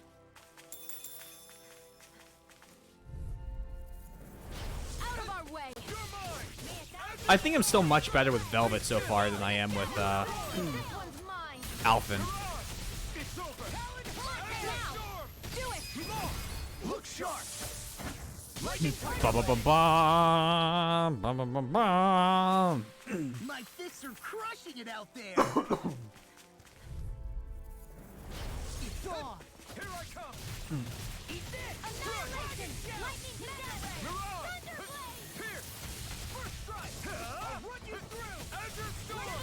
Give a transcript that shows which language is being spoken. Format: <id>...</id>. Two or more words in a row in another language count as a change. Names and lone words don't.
<en>Out of our way. I think I'm still much better with Velvet so far than I am with, Alphen. Look sharp. Ba-ba-ba-bum, ba-ba-ba-bum. My fists are crushing it out there. It's on. Here I come. Eat this. Annihilation! Lightning condemn! Thunderblade! Here. First strike. I'll run you through. Azure Storm.</en>